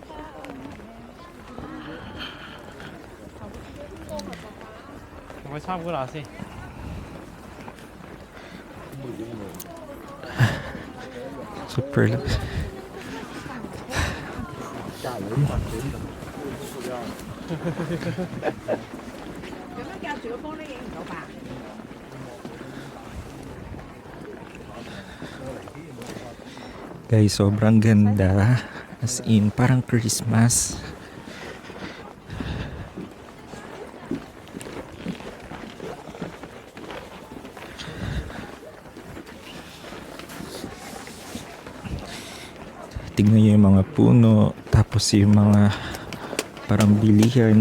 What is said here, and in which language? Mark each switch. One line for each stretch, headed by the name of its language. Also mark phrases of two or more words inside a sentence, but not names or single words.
Cantonese: 同佢參觀下先。
Filipino: Super. Guys, sobrang ganda.
English: As in,
Filipino: parang Christmas. Tignan nyo yung mga puno, tapos yung mga parang bilihan.